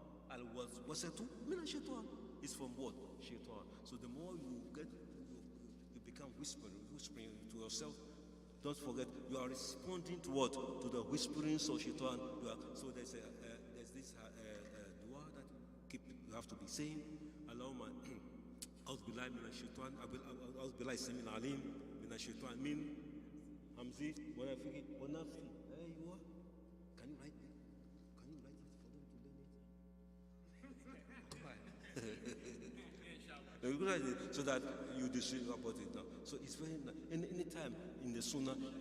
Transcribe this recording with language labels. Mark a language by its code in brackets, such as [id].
[ar] Al-waswasatu min ash-shaytan [en] is from what? Shaitan. So the more you become whispering to yourself, don't forget you are responding to what? To the whisperings of Shaitan. So there's this dua that you have to be saying. [ar] Allahumma أعوذ بالله من الشيطان أعوذ بالله السميع العليم من الشيطان من همزه ونفخه ونفثه. أيوة. [en] Can you write it? Can you write it for them to learn it? So that you decide about it now. So it's very nice. Any time in the Sunnah.